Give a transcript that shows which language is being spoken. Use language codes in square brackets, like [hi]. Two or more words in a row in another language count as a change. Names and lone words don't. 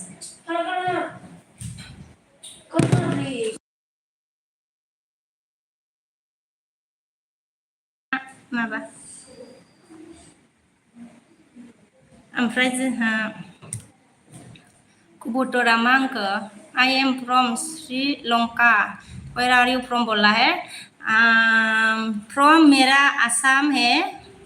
[brx] माबा ओमफ्राय जोंहा कबुतरा मा होनखो [en] I am from Sri Lanka where are you from [hi] बोला है फ्रम मेरा आसाम है